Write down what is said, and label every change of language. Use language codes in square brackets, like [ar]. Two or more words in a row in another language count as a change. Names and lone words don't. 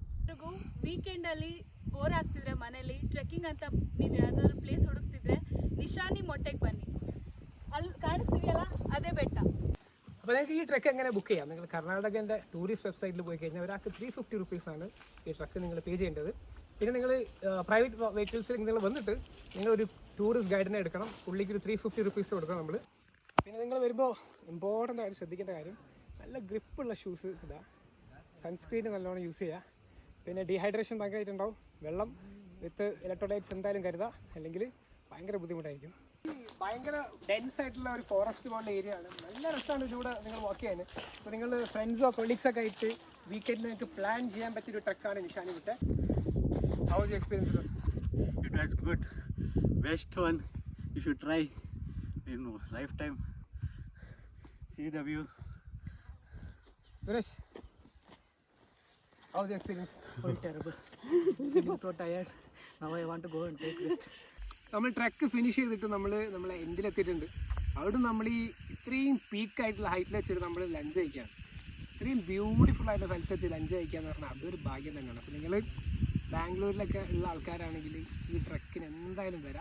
[kn] ವೀಕೆಂಡಲ್ಲಿ ಬೋರ್ ಆಗ್ತಿದ್ರೆ ಮನೇಲಿ ಟ್ರೆಕ್ಕಿಂಗ್ ಅಂತ ನೀವು ಯಾವ್ದಾದ್ರು ಪ್ಲೇಸ್ ಹುಡುಕ್ತಿದ್ರೆ ನಿಶಾನಿ ಮೊಟ್ಟೆಗೆ ಬನ್ನಿ. ಅಲ್ಲಿ ಕಾಣಿಸ್ತಿದೆಯಲ್ಲ ಅದೇ ಬೆಟ್ಟ. [ml] അപ്പോൾ നിങ്ങൾക്ക് ഈ ട്രക്ക് എങ്ങനെ ബുക്ക് ചെയ്യാം? നിങ്ങൾ കർണാടകൻ്റെ [en] tourist website [ml] പോയി കഴിഞ്ഞാൽ ഒരാൾക്ക് 350 റുപ്പീസാണ് ഈ ട്രക്ക് നിങ്ങൾ പേ ചെയ്യേണ്ടത്. പിന്നെ നിങ്ങൾ [en] private vehicles [ml] നിങ്ങൾ വന്നിട്ട് നിങ്ങളൊരു [en] tourist guide [ml] എടുക്കണം. പുള്ളിക്ക് ഒരു 350 റുപ്പീസ് കൊടുക്കണം നമ്മൾ. പിന്നെ നിങ്ങൾ വരുമ്പോൾ ഇമ്പോർട്ടൻ്റ് ആയിട്ട് ശ്രദ്ധിക്കേണ്ട കാര്യം നല്ല ഗ്രിപ്പുള്ള ഷൂസ് ഇതാ, സൺസ്ക്രീൻ നല്ലോണം യൂസ് ചെയ്യുക. പിന്നെ ഡീഹൈഡ്രേഷൻ ഭയങ്കരമായിട്ടുണ്ടാവും. വെള്ളം [en] with electrolytes [ml] എന്തായാലും കരുതുക, അല്ലെങ്കിൽ ഭയങ്കര ബുദ്ധിമുട്ടായിരിക്കും. ഭയങ്കര ഡെൻസ് ആയിട്ടുള്ള ഒരു ഫോറസ്റ്റ് പോലുള്ള ഏരിയ ആണ്. നല്ല രസമാണ് ഇതിലൂടെ നിങ്ങൾ വാക്ക് ചെയ്യാൻ. അപ്പോൾ നിങ്ങൾ ഫ്രണ്ട്സോ കൊളീഗ്സൊക്കെ ആയിട്ട് വീക്കെൻഡിൽ നിങ്ങൾക്ക് പ്ലാൻ ചെയ്യാൻ പറ്റിയൊരു ട്രക്കാണ് നിഷാനി വിട്ട്. [en] How was your experience? It was good. Best one. You should try in lifetime. See the view. സുരേഷ്, how was your experience? So terrible. Feeling so tired. Now I want to go and take rest. [ml] നമ്മൾ [en] trek finish [ml] ചെയ്തിട്ട് നമ്മളെ എൻഡിലെത്തിയിട്ടുണ്ട്. അവിടെ നമ്മൾ ഈ ഇത്രയും പീക്കായിട്ടുള്ള ഹൈറ്റിൽ വെച്ചിട്ട് നമ്മൾ ലഞ്ച് കഴിക്കുകയാണ്. ഇത്രയും ബ്യൂട്ടിഫുൾ ആയിട്ടുള്ള സ്ഥലത്ത് വെച്ച് ലഞ്ച് കഴിക്കുക എന്ന് പറഞ്ഞാൽ അതൊരു ഭാഗ്യം തന്നെയാണ്. അപ്പോൾ നിങ്ങൾ ബാംഗ്ലൂരിലൊക്കെ ഉള്ള ആൾക്കാരാണെങ്കിൽ ഈ ട്രക്കിന് എന്തായാലും വരാം.